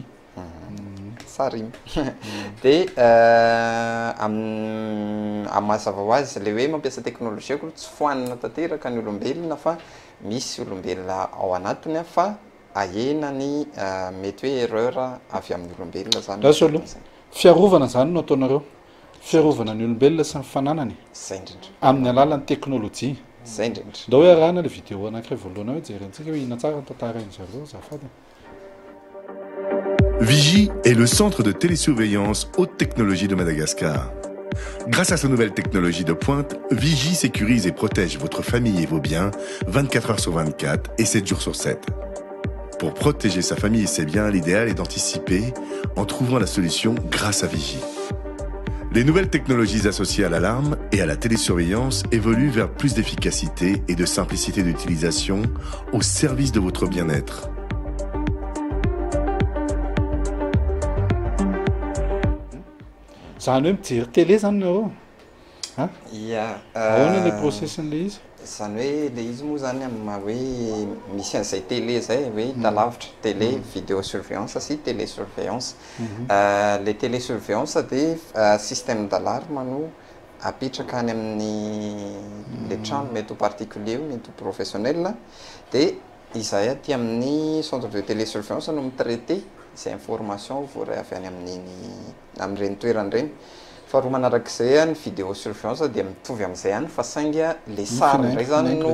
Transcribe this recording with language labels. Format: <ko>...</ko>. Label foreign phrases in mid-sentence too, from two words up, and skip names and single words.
<mg>sary de amazava ho azy le hoe mampiasa teknolojia koa tsy foanina tanteraka ny olombelona fa misy olombelona ao anatiny fa ahena ny mety hoe erreur avy amin'ny olombelona zany aloha fiarovana zany no ataonareo fiarovana ny olombelona sy ny fananany zay indrindra amin'ny alalan'ny teknolojia zay indrindra ndao hoe arahana le vidéo anankiray voalohana hoe jerentsika hoe ina tsara ny tantarainy zareo zafady</mg> <fr>Vigie est le centre de télésurveillance haute technologie de Madagascar. Grâce à sa nouvelle technologie de pointe, Vigie sécurise et protège votre famille et vos biens 24 heures sur 24 et 7 jours sur 7. Pour protéger sa famille et ses biens, l'idéal est d'anticiper en trouvant la solution grâce à Vigie. Les nouvelles technologies associées à l'alarme et à la télésurveillance évoluent vers plus d'efficacité et de simplicité d'utilisation au service de votre bien-être.</fr> <mg>zany hoe mijery télé zany nareo ia ahoana le processin'le izy zany hoe le izy moa zany amin'ny hoe misy an'izay télé zay hoe talavitra</mg> <fr>télé vidéosurveillance</fr> <mg>sy télésurveillance le</mg> <fr>télésurveillance de système d'alarme</fr> <mg>no apetraka any amin'ny le trano mety ho particulier mety ho professionnel de izay aty amin'ny</mg> <fr>centre de télésurveillance</fr> <mg>no mitraité zay information voaray avy any amin'ireny toerany reny faharoa manarak'izay ny vidéosurveillance dia mitovy amin'izay ihany fa sainga le sary indray zany</mg>